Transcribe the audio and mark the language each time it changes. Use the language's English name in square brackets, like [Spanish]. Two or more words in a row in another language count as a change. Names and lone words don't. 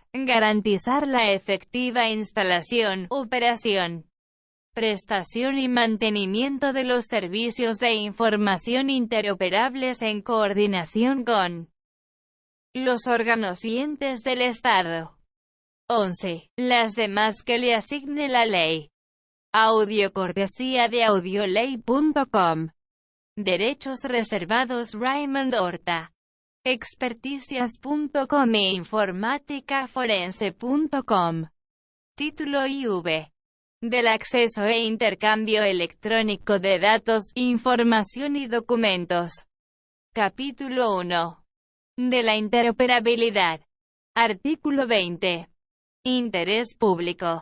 [Spanish] Garantizar la efectiva instalación, operación, prestación y mantenimiento de los servicios de información interoperables en coordinación con los órganos y entes del Estado. 11. Las demás que le asigne la ley. Audio cortesía de audioley.com. Derechos reservados Raymond Horta. Experticias.com e informáticaforense.com. Título IV. Del acceso e intercambio electrónico de datos, información y documentos. Capítulo 1. De la interoperabilidad. Artículo 20. Interés público.